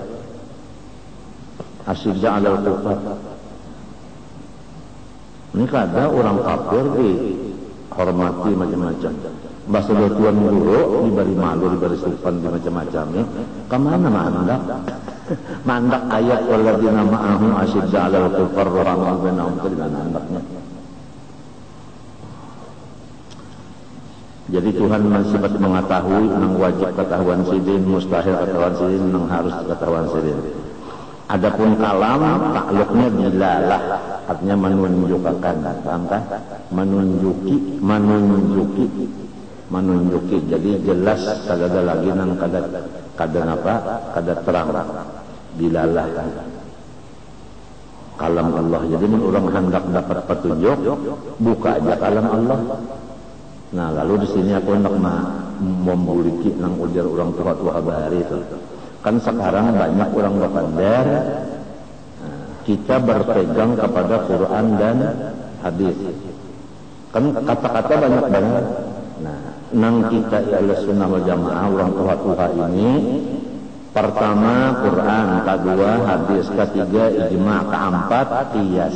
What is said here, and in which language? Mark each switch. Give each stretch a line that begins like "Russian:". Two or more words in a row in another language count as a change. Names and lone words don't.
Arabic: أشداء على الكفار.
Banjar: Ini kada orang kafir dihormati macam-macam. Bahasa tuan guru diberi malu, diberi sopan di macam-macamnya. Kemana mandak? Mandak ayat
Arabic: والذين معه أشداء على الكفار رحماء بينهم
Banjar: itu di mana mandaknya? Jadi Tuhan masih mengetahui nang wajib ketahuan sidin, mustahil ketahuan sidin, nang harus ketahuan sidin. Adapun kalam takluknya dilalah, artinya menunjukkan, paham kan? Menunjuki. Jadi jelas kada lagi nang kada apa? Kada terang. Dilalah kalam Allah. Jadi mun orang hendak dapat petunjuk, buka aja kalam Allah. Nah, lalu di sini aku hendak memiliki nang ujar orang tua bahari itu. Kan sekarang banyak orang berpandar, kita berpegang kepada Quran dan hadis. Kan kata-kata banyak banget. Nah, nang kita ialah
Arabic: سنة والجماعة
Banjar: orang tua ini, pertama Quran, kedua hadis, ketiga ijma, keempat qiyas.